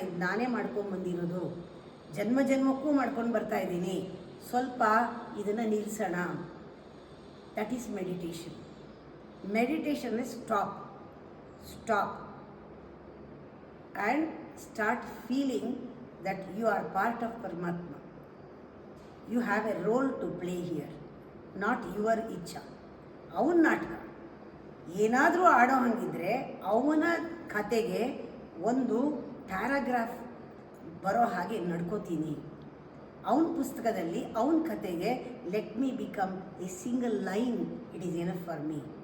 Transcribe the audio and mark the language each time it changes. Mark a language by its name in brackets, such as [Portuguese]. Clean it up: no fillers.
[Kannada] ಇದು ನಾನೇ ಮಾಡ್ಕೊಂಡು ಬಂದಿರೋದು, ಜನ್ಮ ಜನ್ಮಕ್ಕೂ ಮಾಡ್ಕೊಂಡು ಬರ್ತಾ ಇದ್ದೀನಿ. ಸ್ವಲ್ಪ ಇದನ್ನು ನಿಲ್ಲಿಸೋಣ. [English] That is meditation. Meditation is stop and start feeling that you are part of Paramatma. You have a role to play here, not your ಇಚ್ಛಾ. [Kannada] ಅವನ ನಾಟಕ ಏನಾದರೂ ಆಡೋ ಹಂಗಿದ್ರೆ ಅವನ ಕತೆಗೆ ಒಂದು ಪ್ಯಾರಾಗ್ರಾಫ್ ಬರೋ ಹಾಗೆ ನಡ್ಕೋತೀನಿ. ಅವನ ಪುಸ್ತಕದಲ್ಲಿ ಅವನ ಕತೆಗೆ [English] Let me become a single line, it is enough for me.